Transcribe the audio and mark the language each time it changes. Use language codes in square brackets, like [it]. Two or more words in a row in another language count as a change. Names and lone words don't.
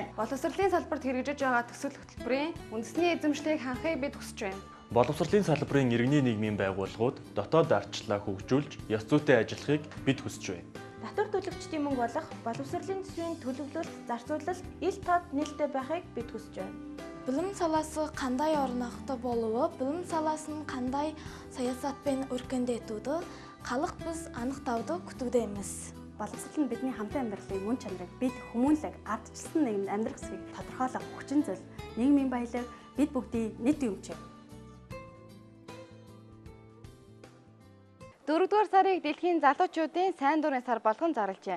[mn] Боловсролын салбарт хэрэгжиж байгаа төсөл хөтөлбөрийн үндэсний эзэмшлийг хангахыг бид хүсэж байна. Боловсролын салбарын иргэний нийгмийн байгууллагууд дотоод ардчлалаа хөгжүүлж, ёс зүйтэй ажиллахыг бид хүсэж байна. Татвар төлөгчдийн мөнгө болох боловсролын төсвийн төлөвлөлт, зарцуулалт ил тод нээлттэй байхыг бид хүсэж байна. [kk] Білім саласы қандай орнақты болуы, білім саласын қандай саясатпен өркендетуді халық біз анықтауды күтудеміз. [mn] Боловсрол нь бидний хамтын амьдралын үн чанарыг бид хүмүүнлэг ардчилсан нийгэмд амьдрах хэсгийг тодорхойлох хүчин зүйл, нийгмийн баялаг бид бүгдийн нийт юмч. 4-р сарыг дэлхийн залуучуудын сайн дурын сар болгон зарлжээ.